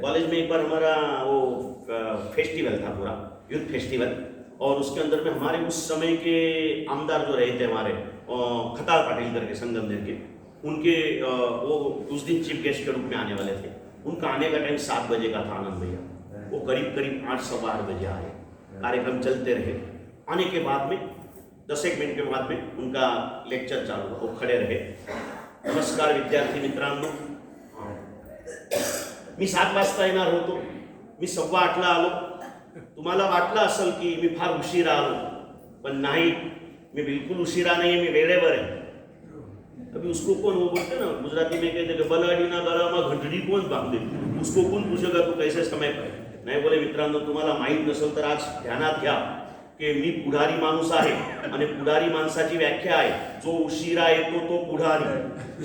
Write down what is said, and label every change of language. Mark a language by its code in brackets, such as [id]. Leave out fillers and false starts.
[hi] College में एक बार हमारा वो फेस्टिवल था, पूरा यूथ फेस्टिवल, और उसके अंदर में हमारे उस समय के आमदार जो रहे थे हमारे खतार पाटिल करके संगमनेर के, उनके वो उस दिन चीफ गेस्ट के रूप में आने वाले थे। उनका आने का टाइम 7 बजे का था। आनंद भैया वो करीब 8-8:15 बजे आए। कार्यक्रम चलते रहे। आने के बाद में 10-1 मिनट के बाद में उनका लेक्चर चालू हुआ। वो खड़े रहे। [mr] नमस्कार विद्यार्थी मित्रांनो, मी 7 वाजता येणार होतो, मी 7:15ला आलो। तुम्हाला वाटलं असेल की मी फार उशिरा आलो, पण नाही, मी बिल्कुल उशिरा [hi] नहीं, मैं वेळेवर है। अभी उसको कौन, वो बोलते ना गुजराती में कहते कि बलाडी ना गला में घंटडी कौन बांधे, उसको कौन पूछेगा तू कैसे समय पर? [mr] नाही बोले मित्रांनो, तुम्हाला माहीत नसेल तर आज ध्यानात घ्या की मी पुढारी माणूस आहे आणि पुढारी माणसाची व्याख्या आहे, जो उशिरा येतो तो पुढारी।